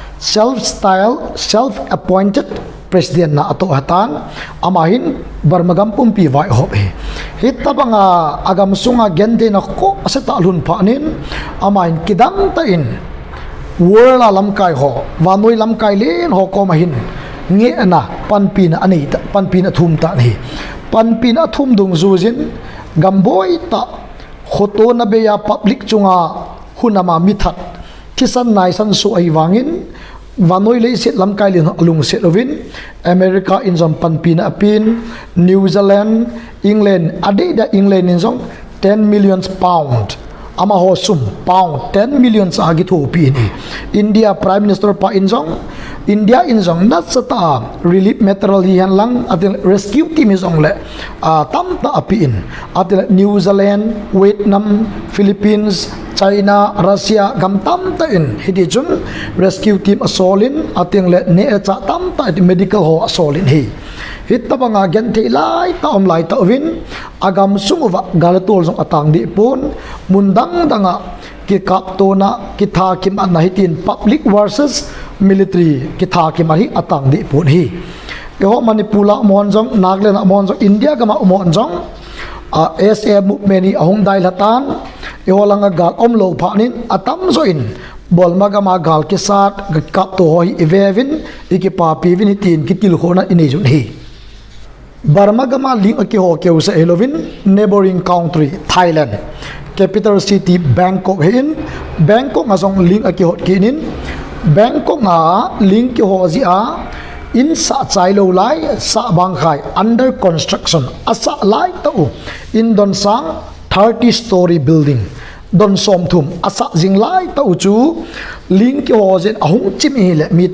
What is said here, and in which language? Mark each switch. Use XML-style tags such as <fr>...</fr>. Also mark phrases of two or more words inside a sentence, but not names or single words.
<en>self appointed president</en> <tcz>na ato hatan amahin Burmagam pumpi vai hob he hitabanga agam sunga gende na ko asata alun phanin amain kidam ta in worla lamkai ho vanoi lamkai len ho ko mahin nge na panpina ani ta panpina thum ta ni panpina thum dung zujin gamboi ta khoto na be ya public chunga hunama mithat kisan nai san su ai wangin vanoi le set lam kai lin lung set ovin America in zong panpina apin New Zealand England ade da England in zong 10 million pound ama ho sum pound 10 million sa gi thu pi ni India Prime Minister pa in zong India in zong nat sata</tcz> <en>relief material</en> <tcz>hi han lang atil</tcz> <en>rescue team</en> <tcz>is ong le tam ta api in atil New Zealand Vietnam Philippines China Russia gam tam ta in hidi chun</tcz> <en>rescue team</en> <tcz>asolin ating le ne cha tam ta medical ho asolin hi hit ta banga gen thei lai ta om lai ta win agam sumuwa galatol jong atang di pun mundang danga ki kap to na ki tha kim an hitin</tcz> <en>public versus military</en> <tcz>ki tha kim hi atang di pun hi ke ho manipula mon jong naglen mon jong India gama mon jong SA movement ni ahong dai latan e ho langa gal om lo phanin atam zo in bol magama gal ke sat kap to hoi evevin ikipa pivin hitin kitil khona inei jun hi Burma gama link aki ho keu sa elovin</tcz> <en>neighboring country Thailand capital city</en> <tcz>Bangkok hin Bangkok ngazong link aki hot kinin Bangkok nga link ki ho zia in sa chai lo lai sa bang khai</tcz> <en>under construction</en> <tcz>asa lai to in don sang</tcz> <en>30-story building</en> <tcz>don som thum asa jing lai to chu link ki ho zen ahung chim hi le mi</tcz>